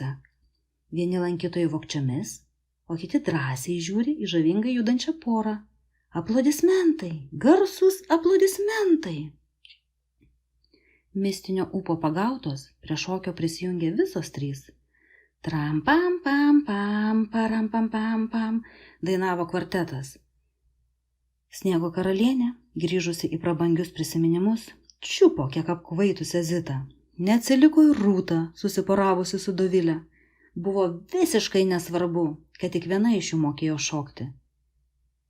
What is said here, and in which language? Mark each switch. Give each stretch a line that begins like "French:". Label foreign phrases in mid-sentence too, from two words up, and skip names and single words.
Lithuanian: Vieni lankytojai vogčiomis, o kiti drąsiai žiūri į žavingai judančią porą. Aplodismentai, garsūs aplodismentai! Mistinio ūpo pagautos prie šokio prisijungė visos 3. Tram pam pam pam, param pam pam pam, dainavo kvartetas. Sniego karalienė, grįžusi į prabangius prisiminimus, čiupo kiek apkvaitusią Zitą. Neatsiliko ir Rūta, susiporavusi su Dovilė. Buvo visiškai nesvarbu, kad tik viena iš jų mokėjo šokti.